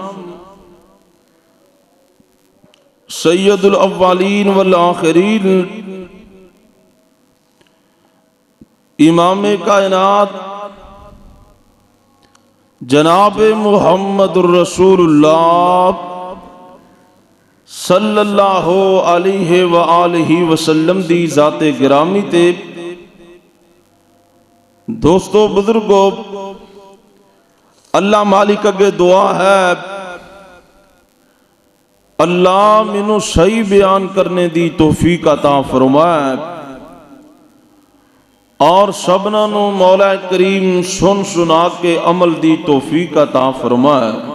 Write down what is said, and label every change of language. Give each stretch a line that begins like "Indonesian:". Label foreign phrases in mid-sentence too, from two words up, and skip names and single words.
Arabic: سيد الأولين والآخرين إمام كائنات جناب محمد رسول الله صلى الله عليه وآله وسلم
Punjabi: دی ذات گرامی تے دوستو بزرگو اللہ مالک اگے دعا ہے اللہ مینوں صحیح بیان کرن دی توفیق عطا فرمائے اور سبھناں نوں مولا کریم سن سنا کے عمل دی توفیق عطا فرمائے.